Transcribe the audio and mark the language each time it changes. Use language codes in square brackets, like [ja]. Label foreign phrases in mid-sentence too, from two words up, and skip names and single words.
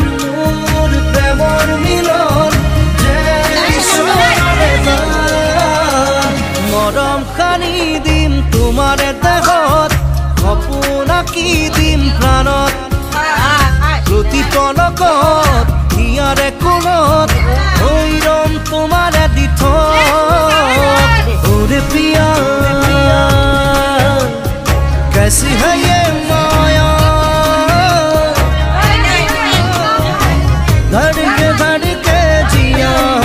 [as] মোৰ প্ৰেমৰ মিলন যেন ঈশ্বৰৰে দান মৰম সানি দিম তোমাৰে দেহত সপোন আঁকি দিম প্ৰাণত প্ৰতি পলকত হিয়াৰে কোণত ভৈৰম তোমাৰে [hi] দিঠক ओरे पिया कैसी है ये माया धड़के जिया